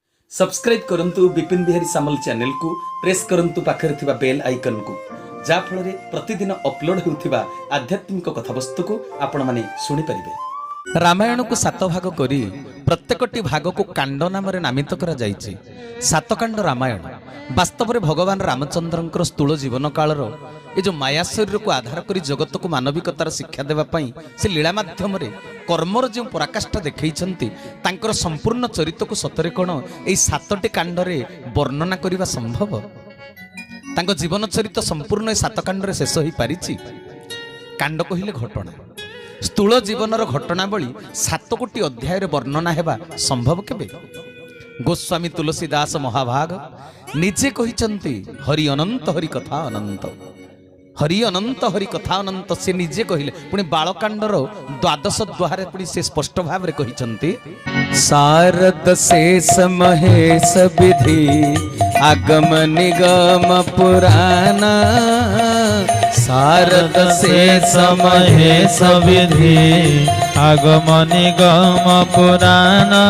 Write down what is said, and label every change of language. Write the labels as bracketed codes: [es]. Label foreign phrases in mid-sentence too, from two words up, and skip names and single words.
[or] ସବସ୍କ୍ରାଇବ କରନ୍ତୁ ବିପିନ ବିହାରୀ ସାମଲ ଚ୍ୟାନେଲକୁ ପ୍ରେସ କରନ୍ତୁ ପାଖରେ ଥିବା [en] bell icon [or] କୁ ଯା ଫଳରେ ପ୍ରତିଦିନ ଅପଲୋଡ ହେଉଥିବା ଆଧ୍ୟାତ୍ମିକ କଥାବସ୍ତୁକୁ ଆପଣ ମାନେ ଶୁଣି ପାରିବେ। ରାମାୟଣକୁ 7 ଭାଗ କରି ପ୍ରତ୍ୟେକଟି ଭାଗକୁ କାଣ୍ଡ ନାମ ନାମିତ କରାଯାଇଛି। 7 କାଣ୍ଡ ରାମାୟଣ ବାସ୍ତବରେ ଭଗବାନ ରାମଚନ୍ଦ୍ରଙ୍କର ସ୍ଥୂଳ ଜୀବନ କାଳର ଯେ ଯେଉଁ ମାୟା ଶରୀରକୁ ଆଧାର କରି ଜଗତକୁ ମାନବିକତାର ଶିକ୍ଷା ଦେବା ପାଇଁ ସେ ଲୀଳା ମାଧ୍ୟମରେ କର୍ମର ଯେଉଁ ପରାକାଷ୍ଠା ଦେଖାଉଛନ୍ତି ତାଙ୍କର ସମ୍ପୂର୍ଣ୍ଣ ଚରିତ୍ରକୁ ସତରେ କଣ ଏଇ 7ଟି କାଣ୍ଡରେ ବର୍ଣ୍ଣନା କରିବା ସମ୍ଭବ। ତାଙ୍କ ଜୀବନ ଚରିତ୍ର ସମ୍ପୂର୍ଣ୍ଣ 7 କାଣ୍ଡରେ ଶେଷ ହୋଇ ପାରିଛି। କାଣ୍ଡ କହିଲେ ଘଟଣା ସ୍ଥୂଳ ଜୀବନର ଘଟଣାବଳୀ 7 କୋଟି ଅଧ୍ୟାୟରେ ବର୍ଣ୍ଣନା ହେବା ସମ୍ଭବ କେବେ। ଗୋସ୍ୱାମୀ ତୁଳସୀଦାସ ମହାଭାଗ ନିଜେ କହିଛନ୍ତି [awa] हरि अनंत हरि कथा अनंत [or] हरि अनंत हरि कथा अनंत ସେ ନିଜେ କହିଲେ ପୁଣି ବାଳକାଣ୍ଡର 12 ଦ୍ୱାରେ ପୁଣି ସେ ସ୍ପଷ୍ଟ ଭାବରେ କହିଛନ୍ତି [awa] शारद शेष महेश विधि आगम निगम पुराण शारद शेष महेश विधि आगम निगम पुराण